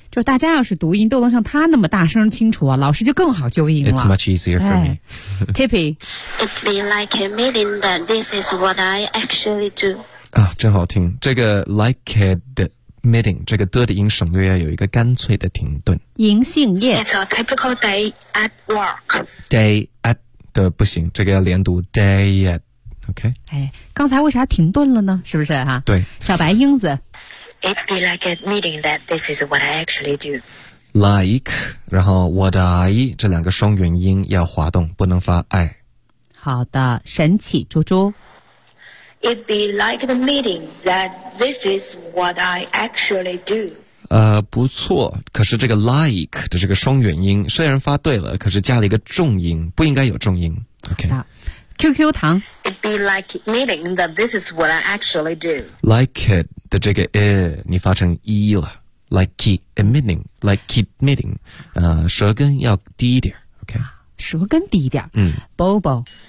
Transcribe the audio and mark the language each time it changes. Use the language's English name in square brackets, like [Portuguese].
[Chinese] 就是大家要是读音都能像他那么大声清楚啊，老师就更好纠音了。 [English] It's much easier for me。 Tippy。 It be like admitting that this is what I actually do。 [Chinese] 啊，真好听，这个 like kid。Meeting 这个 的音省略要有一个干脆的停顿。银杏叶。 [English] It's a typical day at work. [Chinese] Day at 的不行，这个要连读 [English] day at. [Chinese] OK。哎，刚才为啥停顿了呢？是不是哈、啊？对。小白英子。 [English] It be like admitting that this is what I actually do. [Chinese] Like， 然后 what I 这两个双元音要滑动，不能发 I。好的，神奇猪猪。 [English] It be like the meeting that this is what I actually do. [Chinese] 不错，可是这个 like 的这个双元音虽然发对了，可是加了一个重音，不应该有重音。 OK。 QQ 糖。 [English] It be like meeting that this is what I actually do. [Chinese] Like it 的这个 i 你发成 e 了 ， [English] like it admitting, like it meeting， [Chinese] 舌根要低一点。OK。舌根低一点。Bobo。